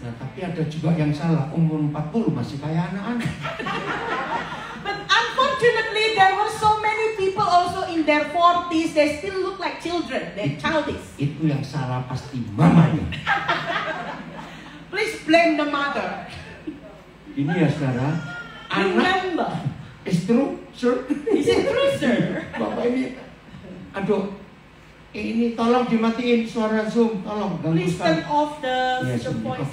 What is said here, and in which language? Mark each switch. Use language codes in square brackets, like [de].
[id] Nah, tapi ada juga yang salah, umur 40 masih kayak anak-anak. [en] But unfortunately, there were so many people also in their 40s, they still look like children, they're childish. [id] Itu yang salah pasti mamanya. [en] Please blame the mother. [id] Ini ya saudara, [en] Remember. It's true, sir. Is it true, sir? [id] Bapak ini, aduh, ini tolong dimatiin suara Zoom, tolong. [en] Please turn off the voice